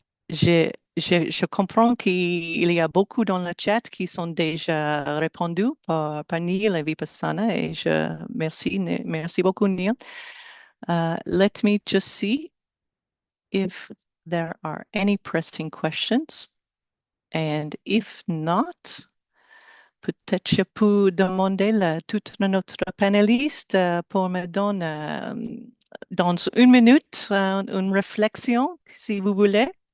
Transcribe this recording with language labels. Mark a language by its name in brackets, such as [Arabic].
[French] Je comprends qu'il y a beaucoup dans le chat qui sont déjà répondus par Neil et Vipassana et merci beaucoup, Neil. [English] Let me just see if there are any pressing questions. And if not, [French] peut-être je peux demander à toute notre panéliste pour me donner dans une minute une réflexion, si vous voulez.